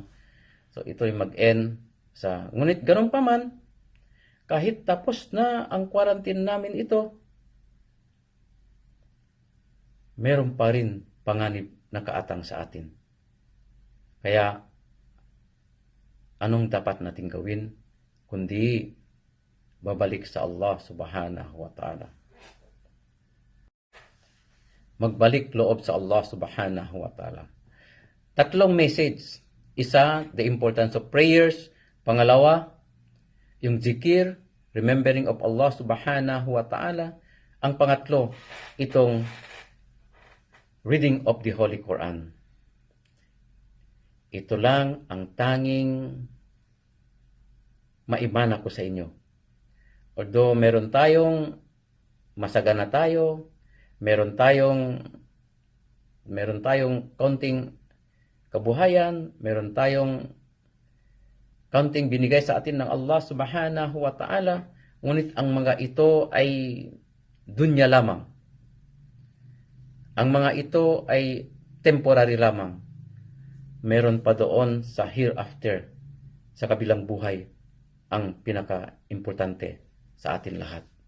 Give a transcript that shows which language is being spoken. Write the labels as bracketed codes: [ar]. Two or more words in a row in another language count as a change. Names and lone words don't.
[tl] So ito ay mag-end sa, ngunit ganun pa man, kahit tapos na ang quarantine namin ito, meron pa rin panganib na kaatang sa atin. Kaya, anong dapat nating gawin? Kundi babalik sa [ar] الله سبحانه وتعالى. [tl] Magbalik loob sa [ar] الله سبحانه وتعالى. [tl] Tatlong message. Isa, [en] the importance of prayers. [tl] Pangalawa, yung zikir, [en] remembering of [ar] الله سبحانه وتعالى. [tl] Ang pangatlo, itong [en] reading of the Holy Quran. [tl] Ito lang ang tanging maimana ko sa inyo. Although meron tayong masagana tayo, meron tayong kaunting kabuhayan, meron tayong kaunting binigay sa atin ng [ar] الله سبحانه وتعالى, [tl] ngunit ang mga ito ay dunya lamang. Ang mga ito ay temporary lamang. Meron pa doon sa hereafter, sa kabilang buhay, ang pinaka-importante sa atin lahat.